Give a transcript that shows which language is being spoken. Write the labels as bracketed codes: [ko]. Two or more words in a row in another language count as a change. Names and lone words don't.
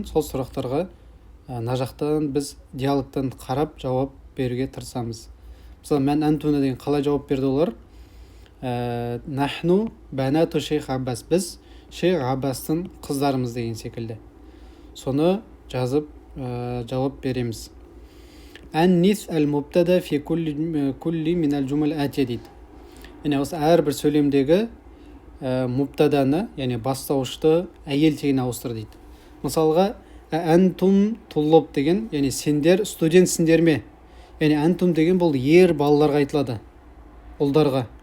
[kk] Сол сұрақтарға мына жақтан біз диалогтан қарап жауап беруге тырысамыз. Мысалы, [ar] من أنتن [kk] деген қалай жауап берді олар? [ar] نحن بنات شيخ عباس. [kk] Біз шейх Аббастың қыздарымыз деген секілді. Соны жазып жауап береміз. [ar] أنث المبتدأ في كل من الجمل الآتية дейді. [kk] Яғни осы әрбір сөйлемдегі мубтаданы, яғни бастауышты әйел тегіне ауыстыр дейді. Мысалға, [ar] أنتم طلاب [kk] деген, яғни сендер студентсіңдер ме? Яғни әнтум деген бұл ер балаларға айтылады, ұлдарға.